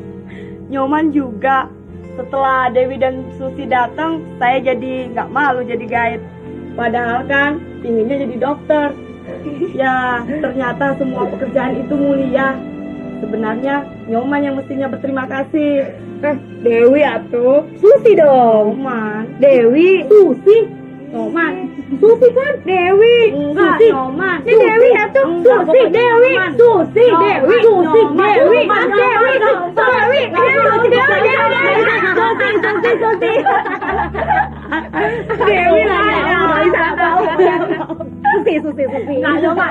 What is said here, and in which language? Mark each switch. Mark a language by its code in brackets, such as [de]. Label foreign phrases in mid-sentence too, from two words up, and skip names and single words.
[id] Nyoman juga. Setelah Dewi dan Susi datang, saya jadi nggak malu jadi guide. Padahal kan pinginnya jadi dokter. Ya, ternyata semua pekerjaan itu mulia. Sebenarnya Nyoman yang mestinya berterima kasih. Dewi atuh. Susi dong. Nyoman. Dewi. Susi. Nyoman. Susi kan? Dewi. Enggak, Susi. Nyoman. Ini Dewi atuh. Enggak, Susi, pokoknya Dewi. Nyoman. Susi, Nyoman. Dewi. Susi, Nyoman. Dewi. Mas Dewi. Dewi. Susi. Dewi lah. Susi. Enggak, Nyoman.